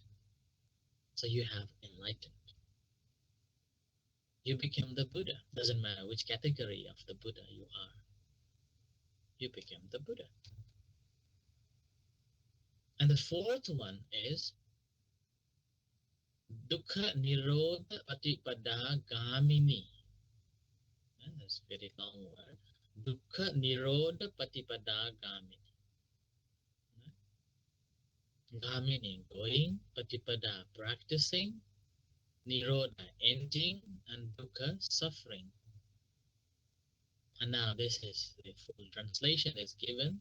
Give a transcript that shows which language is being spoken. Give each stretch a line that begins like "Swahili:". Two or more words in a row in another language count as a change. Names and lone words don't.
English: So you have enlightened. You become the Buddha. Doesn't matter which category of the Buddha you are. You become the Buddha. And the fourth one is
Pali: dukkha nirodha patipada gamini.
English: That's a very long word.
Pali: Dukkha Nirodha Patipada Gamini. Gamini,
English: going, Patipada, practicing, Nirodha, ending, and Dukkha, suffering. And now this is the full translation is given.